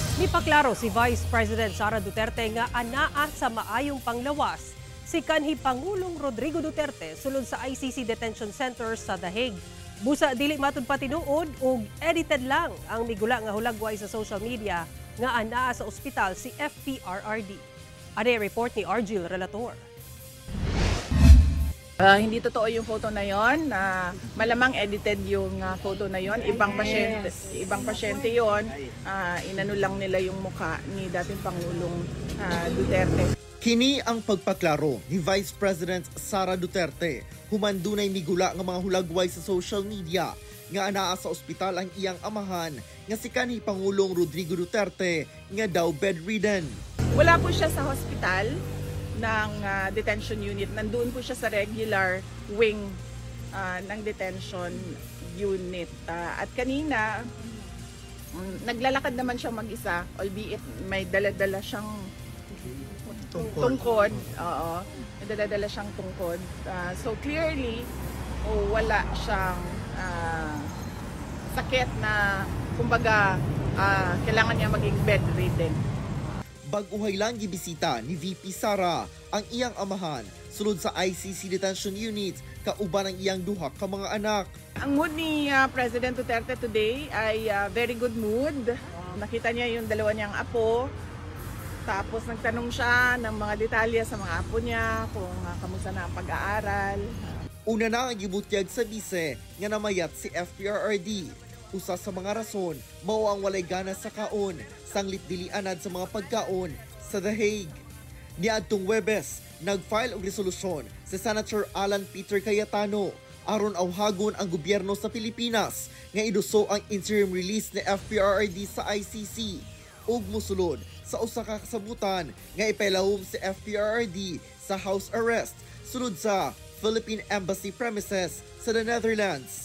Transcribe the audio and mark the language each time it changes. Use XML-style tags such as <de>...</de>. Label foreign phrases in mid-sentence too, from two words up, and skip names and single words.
<ceb>Nipaklaro si Vice President Sara Duterte nga anaa sa maayong panglawas si kanhi Pangulong Rodrigo Duterte sulod sa ICC Detention Center sa The Hague. Busa dili matud pa tinuod ug edited lang ang migula nga hulagway sa</ceb> <en>social media</en> <ceb>nga anaa sa ospital si FPRRD. Ade report ni Argil Relator.</ceb> <tl>Hindi totoo yung photo na yon. Malamang edited yung photo na yon. Ibang pasyente yon. Inano lang nila yung mukha ni dating Pangulong Duterte. Kini ang pagpaklaro ni Vice President Sara Duterte. Humandunay migula nga mga hulagway sa</tl> <en>social media</en> <tl>nga anaa sa ospital ang iyang amahan nga si kanhi Pangulong Rodrigo Duterte nga daw bedridden. Wala po siya sa hospital ng detention unit. Nandoon po siya sa regular wing ng detention unit. At kanina, naglalakad naman siya mag-isa, albeit may dala-dala siyang tungkod. Oo, may dala-dala siyang tungkod.</tl> <en>So clearly,</en> <tl>wala siyang sakit na, kumbaga, kailangan niya maging bedridden.</tl> <ceb>Baguhay lang gibisita ni VP Sara ang iyang amahan sulod sa ICC Detention Unit kauban ang iyang duha ka mga anak.</ceb> <tl>Ang mood ni President Duterte today ay</tl> <en>very good mood.</en> <tl>Nakita niya yung dalawa niyang apo. Tapos nagtanong siya ng mga detalye sa mga apo niya kung kamusta na ang pag-aaral.</tl> <ceb>Una na ang gibutyag sa bise nga namayat si FPRRD. Usa sa mga rason, mao ang walay gana sa kaon, sanglit dili anad sa mga pagkaon sa The Hague. Niadtong Huwebes, nag-file og resolusyon si Senator Alan Peter Cayetano aron awhagon ang gobyerno sa Pilipinas nga iduso ang</ceb> <en>interim release</en> <ceb>ni FPRRD sa ICC ug mosulod sa usa ka kasabutan nga ipailahom si FPRRD sa</ceb> <en>house arrest</en> <ceb>sulod sa</ceb> <en>Philippine Embassy premises</en> <ceb>sa the Netherlands.</ceb>